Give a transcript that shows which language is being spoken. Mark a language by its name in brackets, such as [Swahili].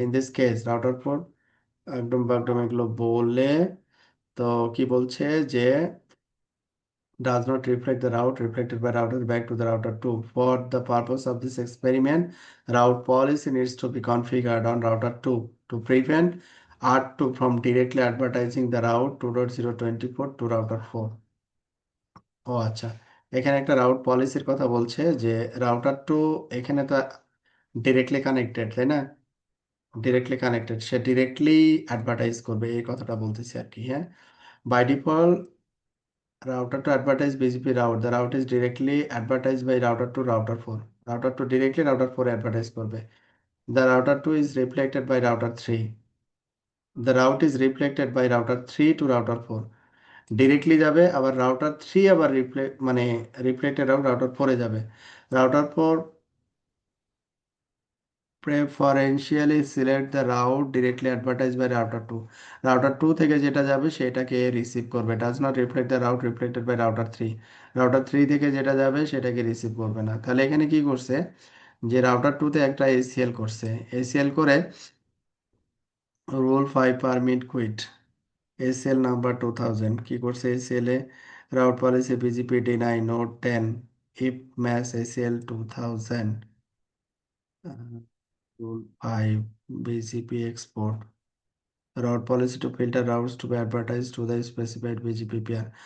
[English] In this case, router 4 [Bangla] একদম একদম এগুলো বলে, তো কি বলছে যে [English] does not reflect the route reflected by router back to the router 2. For the purpose of this experiment, route policy needs to be configured on router 2 to prevent R2 from directly advertising the route 2.024 to router 4. ও আচ্ছা, [Bangla] এখানে একটা route পলিসির কথা বলছে যে router two, এখানে তো directly connected, তাই না? ডিরেক্টলি কানেক্টেড, সে ডিরেক্টলি অ্যাডভার্টাইজ করবে, এই কথাটা বলতেছি আর কি। [English] হ্যাঁ, by default router to advertise BGP route. The route is directly advertised by router to router 4. Router to directly router 4 advertise করবে। The router 2 is reflected by router 3. The route is reflected by router 3 to router 4. [Bangla] Directly যাবে, আবার router 3 আবার reflect মানে reflected out router 4 এ যাবে। [English] Router 4 preferentially select the route directly advertised by router 2. Router 2 [Bangla] থেকে যেটা যাবে সেটাকে রিসিভ করবে, [English] does not reflect the route reflected by router 3. [Bangla] Router 3 থেকে যেটা যাবে সেটাকে রিসিভ করবে না। তাহলে এখানে কি করছে, যে রাউটার 2 তে একটা এসিএল করছে, এসিএল করে rule 5 permit quit SL number 2000 কি করছে, SL A route policy BGP deny note 10 if match SL 2000 rule 5 BGP export [English] route policy to filter routes to be advertised to the specified BGP pair।